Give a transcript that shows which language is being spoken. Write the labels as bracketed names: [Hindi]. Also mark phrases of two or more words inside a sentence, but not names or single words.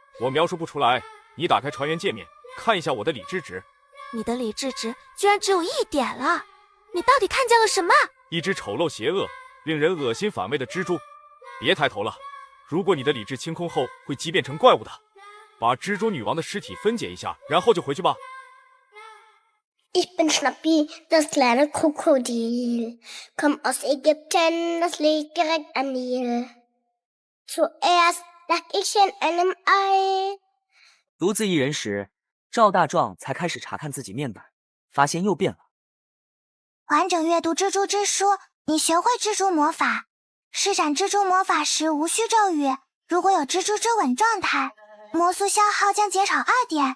[Chinese] 我描述不出来， 你打开船员界面，看一下我的理智值。你的理智值居然只有1点了，你到底看见了什么？一只丑陋邪恶、令人恶心反胃的蜘蛛。别抬头了，如果你的理智清空后会畸变成怪物的。把蜘蛛女王的尸体分解一下，然后就回去吧。 [German] Ich bin Schnappi, das kleine Krokodil. Komm aus Ägypten, das liegt direkt am Nil. Zuerst lag ich in einem Ei. [Chinese] 独自一人时，赵大壮才开始查看自己面本，发现又变了。完整阅读蜘蛛之书，你学会蜘蛛魔法。施展蜘蛛魔法时无需咒语，如果有蜘蛛之吻状态，魔素消耗将减少2点。